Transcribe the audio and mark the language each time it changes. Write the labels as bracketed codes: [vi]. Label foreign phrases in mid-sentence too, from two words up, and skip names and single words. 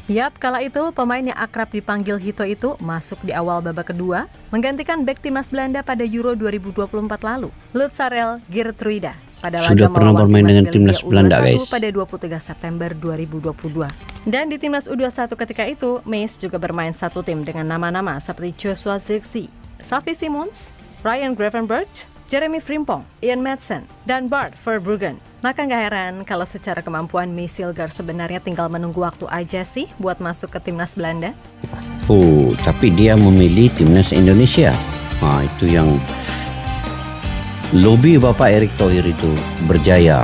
[id] Yap, kala itu pemain yang akrab dipanggil Hito itu masuk di awal babak kedua, menggantikan bek timnas Belanda pada Euro 2024 lalu, Lutsarel Geertruida. Pada sudah pernah bermain dengan timnas Belanda guys pada 23 September 2022. Dan di timnas U21 ketika itu, Meis juga bermain satu tim dengan nama-nama seperti Joshua Zirkzee, Xavi Simons, Ryan Gravenberch, Jeremy Frimpong, Ian Madsen, dan Bart Verbruggen. Maka nggak heran kalau secara kemampuan Meis Ilges sebenarnya tinggal menunggu waktu aja sih buat masuk ke timnas Belanda. Tapi dia memilih timnas Indonesia. Itu yang lobi Bapak Erick Thohir itu berjaya.